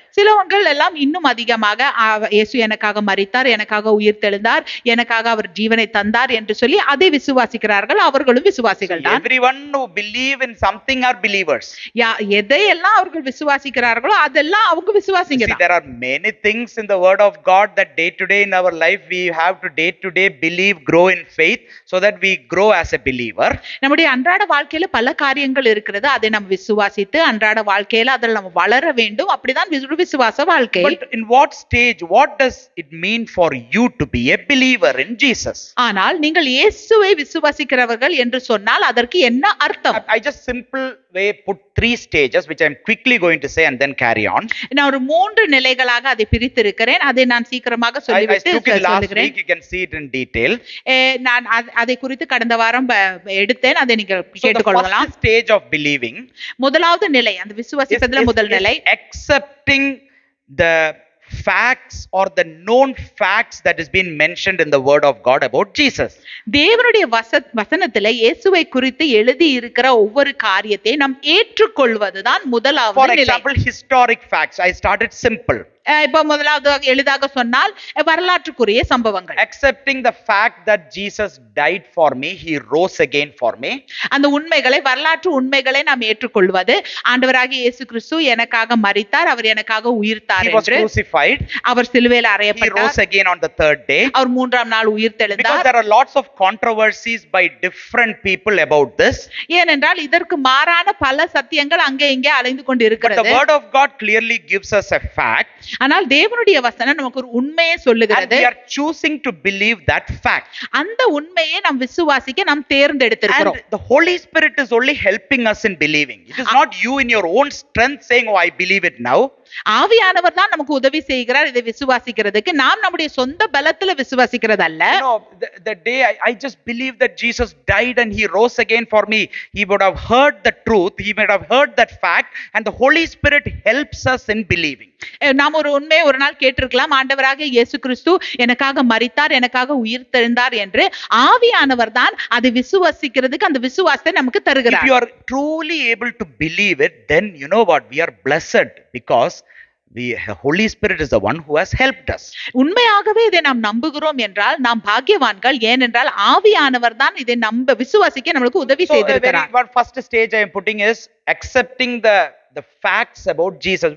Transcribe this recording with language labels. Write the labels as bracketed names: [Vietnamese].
[Tamil] சிலவங்க எல்லாம் இன்னும் அதிகமாக இயேசு எனக்காக மரித்தார், எனக்காக உயிர் தெழுந்தார், எனக்காக அவர் ஜீவனை தந்தார் என்று சொல்லி அதை விசுவாசிக்கிறார்கள். அவர்களும் விசுவாசிகள் தான். [English] Everyone who believe in something are believers. [Tamil] எதையெல்லாம் அவர்கள் விசுவாசிக்கிறார்களோ அதெல்லாம் அவங்க விசுவாசிங்க தான். [English] There are many things in the word of God that day to day in our life we have to day to day believe, grow in faith so that we grow as a believer. [Tamil] நம்முடைய அன்றாட வாழ்க்கையில பல காரியங்கள் இருக்கிறது, அதை நாம் விசுவாசித்து அன்றாட வாழ்க்கையில அதில் நம்ம வளர வேண்டும். அப்படிதான் விசுவாச வாழ்க்கை. [English] But in what stage, what does it mean for you to be a believer in Jesus? [Tamil] ஆனால் நீங்கள் இயேசுவை விசுவாசிக்கிறவர்கள் என்று சொன்னால் அதற்கு என்ன அர்த்தம்? [English] I just simple way put 3 stages which I am quickly going to say and then carry on. [Tamil] நான் ஒரு 3 நிலைகளாக அதை பிரித்திருக்கிறேன், அதை நான் சீக்கிரமாக சொல்லிவிட்டு சொல்லுகிறேன். [English] You can see it in detail. [Tamil] நான் அதை குறித்து கடந்த வாரம் எடுத்தேன், அதை நீங்க கேட்டுக்கொள்ளலாம். [English] The first stage of believing, [Tamil] முதலாவது நிலை, அந்த விசுவாசிப்பதில் முதல் நிலை, [English] accepting the facts or the known facts that has been mentioned in the word of God about Jesus. [Tamil] தேவனுடைய வசனத்திலே இயேசுவை குறித்து எழுதி இருக்கிற ஒவ்வொரு காரியத்தை நாம் ஏற்றுக்கொள்வதுதான் முதலாவது நிலை. [English] For example, historic facts. I started simple. [Tamil] இப்ப முதலாவது எளிதாக சொன்னால் வரலாற்றுக்குரிய சம்பவங்கள். [English] Accepting the fact that Jesus died for me, he rose again for me. [Tamil] அந்த உண்மைகளை, வரலாற்று உண்மைகளை நாம் ஏற்றுக்கொள்வது, ஆண்டவராகிய இயேசு கிறிஸ்து எனக்காக மரித்தார், அவர் எனக்காக உயிர்த்தார் என்று. [English] He was crucified. [Tamil] அவர் சிலுவையில் அறையப்பட்டார். [English] He rose again on the 3rd day. [Tamil] அவர் 3ஆம் நாள் உயிர் தெழுந்தார். [English] Because there are lots of controversies by different people about this. [Tamil] ஏனென்றால் இதற்கு மாறான பல சத்தியங்கள் அங்கே இங்கே அலைந்து கொண்டு இருக்கிறது. [English] But the word of God clearly gives us a fact. [Tamil] ஆனால் தேவனுடைய வசனம் நமக்கு ஒரு உண்மையை சொல்லுகிறது. [English] And we are choosing to believe that fact. [Tamil] அந்த உண்மையை நாம் விசுவாசிக்க நாம் தேர்ந்தெடுத்திருக்கிறோம். [English] And the Holy Spirit is only helping us in believing. It is not you in your own strength saying, oh, I believe it now. [Tamil] ஆவியானவர் தான் நமக்கு உதவி செய்கிறார் இதை விசுவாசிக்கிறதுக்கு. நாம் நம்முடைய சொந்த பலத்துல விசுவாசிக்கிறது அல்ல. [English] You know, the day I just believe that Jesus died and he rose again for me, he would have heard the truth, he would have heard that fact, and the Holy Spirit helps us in believing. [Tamil] நாம் ஒரு உண்மையை ஒரு நாள் கேட்டிருக்கலாம், ஆண்டவராக இயேசு கிறிஸ்து எனக்காக மரித்தார், எனக்காக உயிர் தெழுந்தார் என்று. ஆவியானவர் தான் அதை விசுவாசிக்கிறதுக்கு அந்த விசுவாசத்தை நமக்கு [English] If [Tamil] தருகிறார். [English] you are truly able to believe it, then you know what? We are blessed because the Holy Spirit is the one who has helped us. [Tamil] உண்மையாகவே இதை நாம் நம்புகிறோம் என்றால் நாம் பாக்கியவான்கள். ஏனென்றால் ஆவியானவர் தான் இதை நம்ப விசுவாசிக்க நம்மளுக்கு உதவி [English] So, [Tamil] செய்திருக்கிறார். [English] what first stage I am putting is accepting the facts about Jesus.